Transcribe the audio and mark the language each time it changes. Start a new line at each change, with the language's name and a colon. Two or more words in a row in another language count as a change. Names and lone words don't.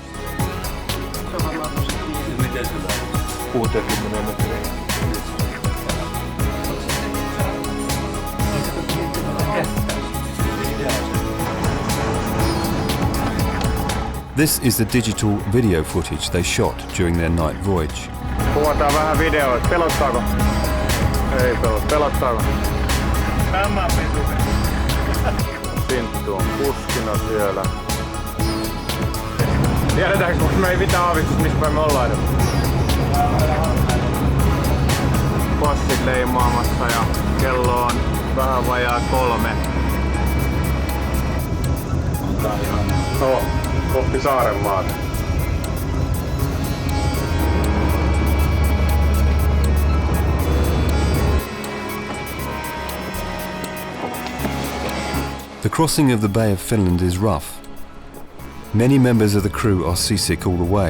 English: This is the digital video footage they shot during their night voyage.
Finnish: Kuvataan vähän videoa. Pelottaako? Ei pelottaako? Tämä pituinen. Sinttu on kuskina siellä. Tiedetäänkö, kun me ei mitään aavistus, missä päin me ollaan edes? Passit leimaamassa ja kello on vähän vajaa 3. No, kohti Saarenmaata.
English: The crossing of the Bay of Finland is rough. Many members of the crew are seasick all the way.